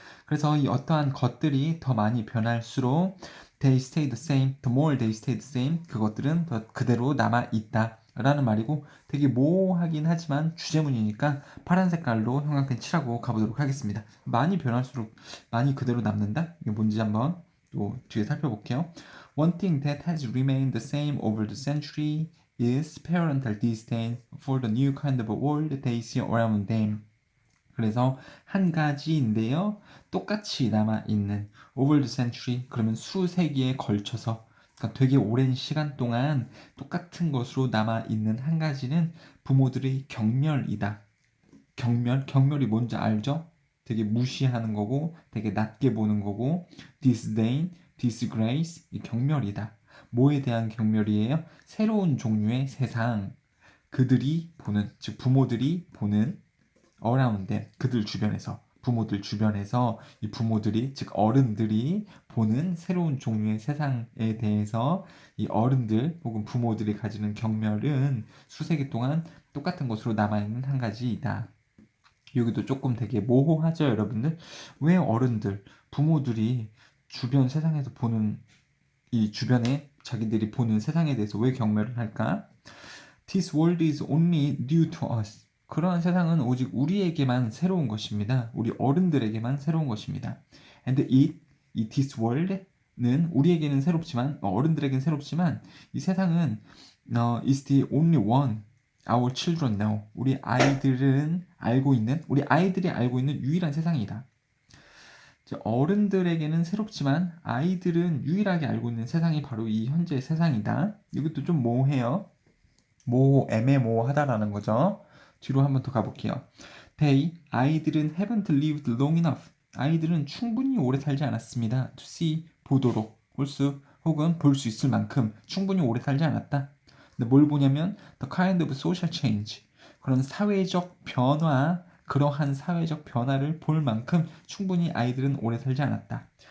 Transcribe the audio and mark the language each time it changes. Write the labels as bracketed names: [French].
[Korean] 그래서 이 어떠한 것들이 더 많이 변할수록 [English] they stay the same, [Korean] the more they stay the same, 그것들은 더 그대로 남아있다 라는 말이고 되게 모호하긴 하지만 주제문이니까 파란 색깔로 형광펜 칠하고 가보도록 하겠습니다. 많이 변할수록 많이 그대로 남는다? 이게 뭔지 한번 또 뒤에 살펴볼게요. [English] One thing that has remained the same over the century is parental disdain for the new kind of world they see around them. [Korean] 그래서 한 가지인데요. 똑같이 남아있는 [English] over the century, [Korean] 그러면 수세기에 걸쳐서, 그러니까 되게 오랜 시간 동안 똑같은 것으로 남아있는 한 가지는 부모들의 경멸이다. 경멸이 뭔지 알죠? 되게 무시하는 거고 되게 낮게 보는 거고 disdain, disgrace, 이 경멸이다. 뭐에 대한 경멸이에요? 새로운 종류의 세상. 그들이 보는, 즉 부모들이 보는 [English] around them, [Korean] 그들 주변에서, 부모들 주변에서 이 부모들이, 즉 어른들이 보는 새로운 종류의 세상에 대해서 이 어른들 혹은 부모들이 가지는 경멸은 수세기 동안 똑같은 것으로 남아있는 한 가지이다. 여기도 조금 되게 모호하죠, 여러분들? 왜 어른들, 부모들이 주변 세상에서 보는 이 주변에 자기들이 보는 세상에 대해서 왜 경멸을 할까? [English] This world is only new to us. [Korean] 그러한 세상은 오직 우리에게만 새로운 것입니다. 우리 어른들에게만 새로운 것입니다. And 이 [English] this world [Korean] 는 우리에게는 새롭지만, 어른들에게는 새롭지만, 이 세상은 [English] is the only one our children know. [Korean] 우리 아이들이 알고 있는 유일한 세상이다. 어른들에게는 새롭지만 아이들은 유일하게 알고 있는 세상이 바로 이 현재의 세상이다. 이것도 좀 모호해요. 애매모호하다라는 거죠. 뒤로 한번 더 가볼게요. 아이들은 [English] haven't lived long enough. [Korean] 아이들은 충분히 오래 살지 않았습니다. [English] to see, [Korean] 보도록, 혹은 볼 수 있을 만큼 충분히 오래 살지 않았다. 근데 뭘 보냐면 [English] the kind of social change, [Korean] 그런 사회적 변화, 그러한 사회적 변화를 볼 만큼 충분히 아이들은 오래 살지 않았다.